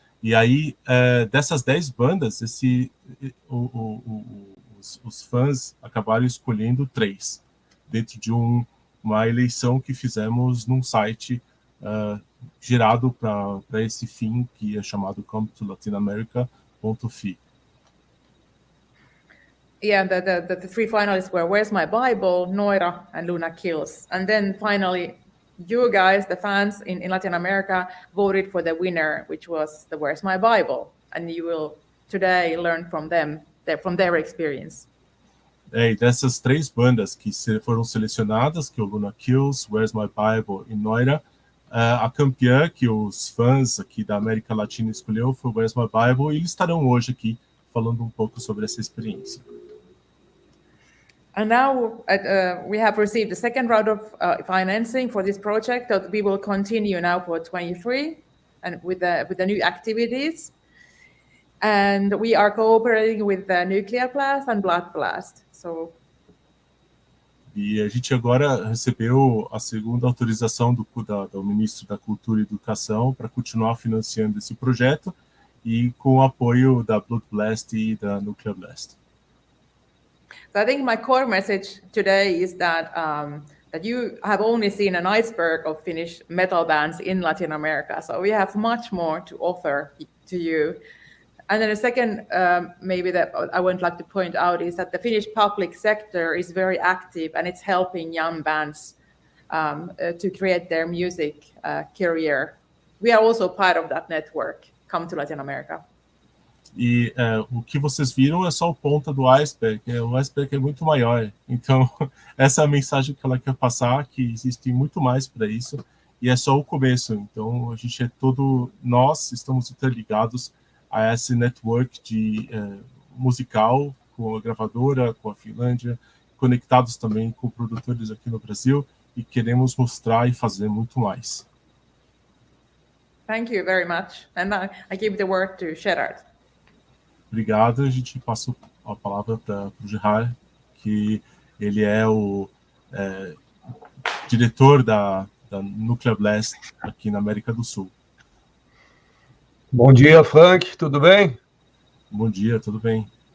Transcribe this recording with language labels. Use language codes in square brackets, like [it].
[pt] E aí, dessas 10 bandas, os fãs acabaram escolhendo 3, dentro de uma eleição que fizemos num site gerado para esse fim, que é chamado come-to-latinamerica.fi. [en] Yeah, the 3 finalists were Where's My Bible, Noira, and Luna Kills. And then finally, you guys, the fans in Latin America, voted for the winner, which was the Where's My Bible. And you will today learn from them, from their experience. [pt] E dessas 3 bandas que foram selecionadas, que é o Luna Kills, Where's My Bible e Noira, a campeã que os fãs aqui da América Latina escolheu foi Where's My Bible, e eles estarão hoje aqui falando um pouco sobre essa experiência. [en] And now we have received the second round of financing for this project that we will continue now for 23 and with the new activities. And we are cooperating with the Nuclear Blast and Blood Blast. [pt] E a gente agora recebeu a segunda autorização do Ministro da Cultura e Educação para continuar financiando esse projeto, e com o apoio da Blood Blast e da Nuclear Blast. [en] So I think my core message today is that you have only seen an iceberg of Finnish metal bands in Latin America. So we have much more to offer to you. And then the second, maybe that I would like to point out, is that the Finnish public sector is very active, and it's helping young bands to create their music career. We are also part of that network. Come to Latin America. [pt] E o que vocês viram é só a ponta do iceberg. O iceberg é muito maior. Então, essa é a mensagem que ela quer passar, que existe muito mais para isso, e é só o começo. Então, a gente nós estamos interligados a esse network musical, com a gravadora, com a Finlândia, conectados também com produtores aqui no Brasil, e queremos mostrar e fazer muito mais. [en] Thank you very much. And I give the word to Gerard. [pt] Obrigado. A gente passa a palavra para o Gerard, que ele é o diretor da Nuclear Blast aqui na América do Sul. Bom dia, Frank, tudo bem? Bom dia, tudo bem.